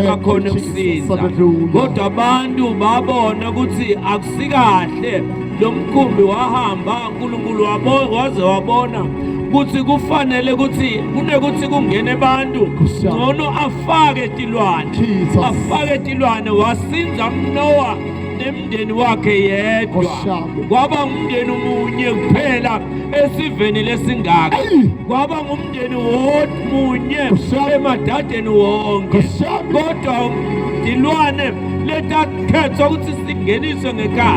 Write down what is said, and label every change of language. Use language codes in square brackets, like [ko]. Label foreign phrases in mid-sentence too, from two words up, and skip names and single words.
[en] Thank you, [ss] bakhona Jesus. ukusiza. Hallelujah. Kodwa abantu babona ukuthi akusikahle lo mkhumbi wahamba uNkulunkulu waze wabona ukuthi kufanele ukuthi kunekuthi kungene abantu Nkosi yami. ngcono afake tilwane Jesus. afake tilwane wasinza Noah nemndeni wakhe yedwa Nkosi yami. kwaba ngumndeni munye kuphela esiveni lesingaka Ay. kwaba ngumndeni munye Nkosi yami. emadadeni wonke Nkosi yami. kodwa tilwane letakhethwa ukuthi singeniswe ngekhaya